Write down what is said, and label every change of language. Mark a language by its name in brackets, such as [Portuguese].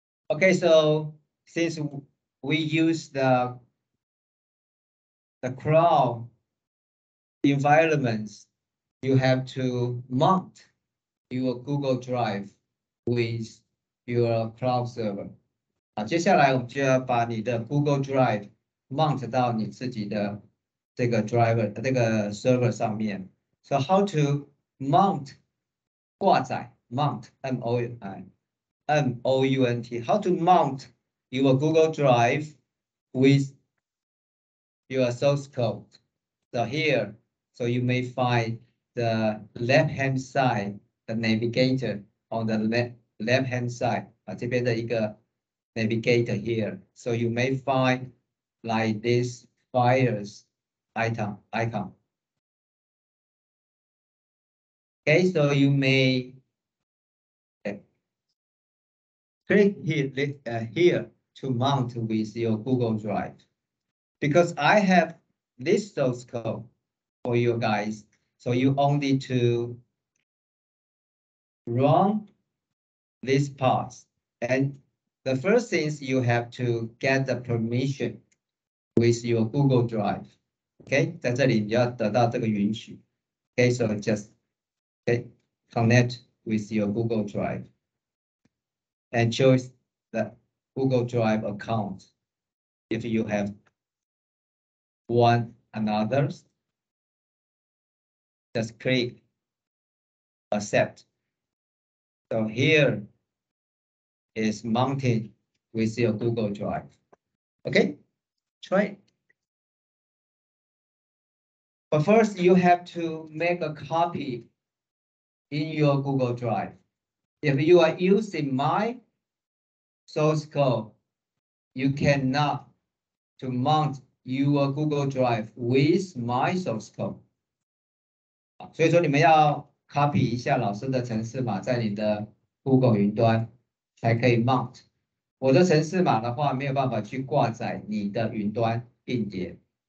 [English] Okay, so since we use the cloud environments, you have to mount your Google Drive with your cloud server. [Chinese] 接下来我们就要把你的 Google Drive mount 到你自己的这个 driver 这个 server 上面。 [English] So how to mount 挂载 mount M-O-U-N-T. How to mount your Google Drive with your source code. So here, so you may find the left-hand side, the navigator on the left-hand side. [Chinese] 这边的一个 [English] navigator here. So you may find like this files icon. Okay, so you may click here to mount with your Google Drive. Because I have this source code for you guys, so you only to run these parts. And the first thing is you have to get the permission with your Google Drive. [Chinese] Okay, 在这里你要得到这个允许。 [English] Okay, so just connect with your Google Drive and choose the Google Drive account if you have one another. Just click accept. So here is mounted with your Google Drive. Okay, try it. But first you have to make a copy in your Google Drive. If you are using my source code, you cannot to mount your Google Drive with my source code. [Chinese] 所以说你们要 copy 一下老师的程式码在你的 Google 云端才可以 mount。我的程式码的话没有办法去挂载你的云端硬碟。